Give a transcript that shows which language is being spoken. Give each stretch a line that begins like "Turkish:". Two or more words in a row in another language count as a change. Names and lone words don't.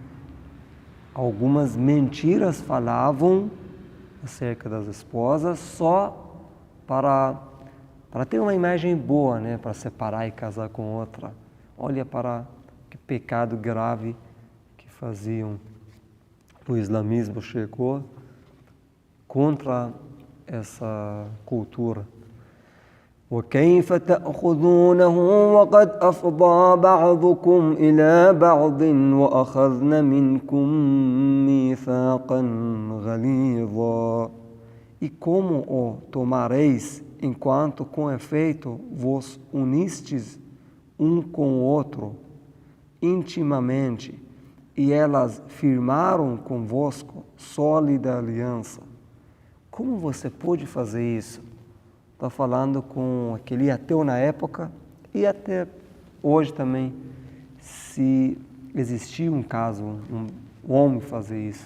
Portuguese: Algumas mentiras falavam acerca das esposas só para ter uma imagem boa, né, para separar e casar com outra. Olha para que pecado grave que faziam. O islamismo chegou contra essa cultura.
Arabic: وَكَيْفَ تَأْخُذُونَهُ وَقَدْ أَفْضَى بَعْضُكُمْ إِلَى بَعْضٍ وَأَخَذْنَ مِنْكُمْ مِيثَاقًا غَلِيظًا.
Portuguese: E como o tomareis, enquanto com efeito vos unistes um com o outro intimamente, e elas firmaram convosco sólida aliança. Como você pode fazer isso? Está falando com aquele ateu na época e até hoje também, se existir um caso, um homem fazer isso.